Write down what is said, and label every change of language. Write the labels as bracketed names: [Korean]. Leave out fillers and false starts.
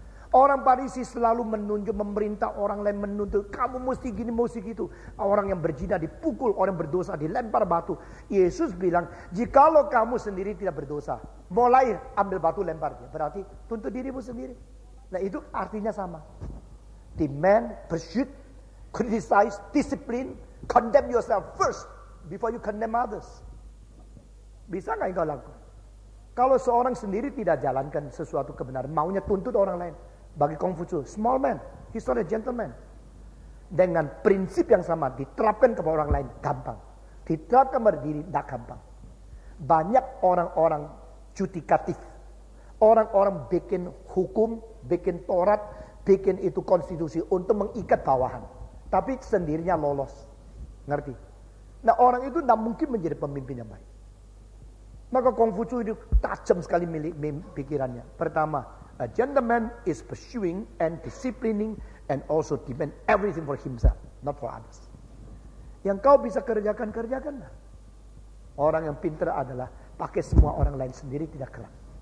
[Indonesian] Orang Farisi selalu menunjuk, memerintah orang lain, menuntut kamu mesti gini, mesti gitu. Orang yang berzina dipukul, orang berdosa dilempar batu. Yesus bilang jikalau kamu sendiri tidak berdosa, mulai ambil batu lempar dia. Berarti tuntut dirimu sendiri. Nah itu artinya sama. [English] Demand, pursuit, criticize, discipline, condemn yourself first before you condemn others. [Indonesian] Bisa nggak engkau lakukan? Kalau seorang sendiri tidak jalankan sesuatu kebenaran, maunya tuntut orang lain. Bagi Kongfucu, [English] small man, he's not a gentleman. [Indonesian] Dengan prinsip yang sama diterapkan kepada orang lain, gampang. Diterapkan pada diri, tidak gampang. Banyak orang-orang judikatif. Orang-orang bikin hukum, bikin Taurat, bikin itu konstitusi untuk mengikat bawahan. Tapi sendirinya lolos. Ngerti? Nah orang itu tidak mungkin menjadi pemimpin yang baik. Maka Kongfucu itu tajam sekali pikirannya. Pertama, [English] a gentleman is pursuing and disciplining and also demand everything for himself, not for others. [Indonesian] Yang kau bisa kerjakan, kerjakanlah. Orang yang pintar adalah pakai semua orang lain sendiri tidak kelak.